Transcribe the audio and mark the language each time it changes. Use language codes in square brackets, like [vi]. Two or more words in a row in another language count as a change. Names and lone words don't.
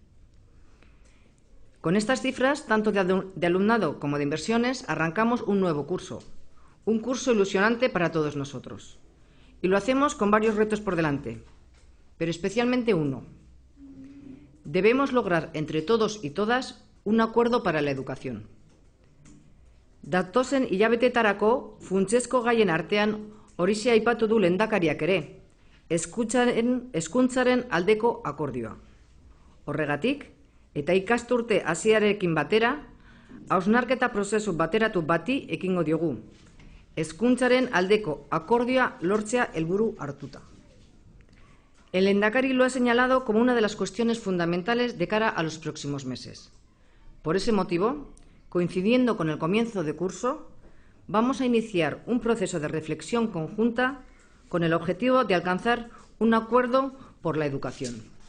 [es] Con estas cifras, tanto de alumnado como de inversiones, arrancamos un nuevo curso, un curso ilusionante para todos nosotros. Y lo hacemos con varios retos por delante, pero especialmente uno. Debemos lograr entre todos y todas un acuerdo para la educación. [eu] Datozen hilabetetarako funtsezko gaien artean horixe aipatu du lehendakariak ere, hezkuntzaren aldeko akordioa. Horregatik, eta ikasturte hasierarekin batera, hausnarketa prozesu bateratu bati ekingo diogu, hezkuntzaren aldeko akordioa lortzea helburu hartuta. [es] El lehendakari lo ha señalado como una de las cuestiones fundamentales de cara a los próximos meses. Por ese motivo, coincidiendo con el comienzo de curso, vamos a iniciar un proceso de reflexión conjunta con el objetivo de alcanzar un acuerdo por la educación.